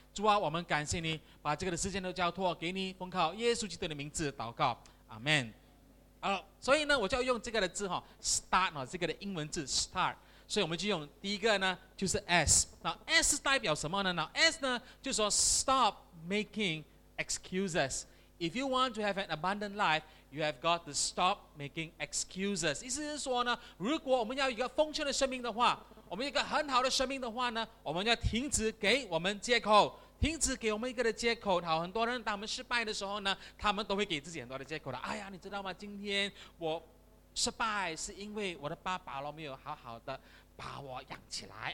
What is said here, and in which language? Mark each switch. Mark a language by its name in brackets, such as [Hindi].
[Chinese] 主啊，我们感谢你，把这个的时间都交托给你，奉靠耶稣基督的名字祷告，阿们。所以呢，我就要用这个的字 start 这个的英文字 start。所以我们就用第一个呢，就是 S。那 S 代表什么呢？那 S 呢，就说 [English] stop making excuses. If you want to have an abundant life, you have got to stop making excuses. [Chinese] 意思是说呢，如果我们要有一个丰盛的生命的话，我们有一个很好的生命的话呢，我们要停止给我们借口，停止给我们一个的借口。好，很多人当我们失败的时候呢，他们都会给自己很多的借口的。哎呀，你知道吗？今天我失败是因为我的爸爸没有好好的把我养起来。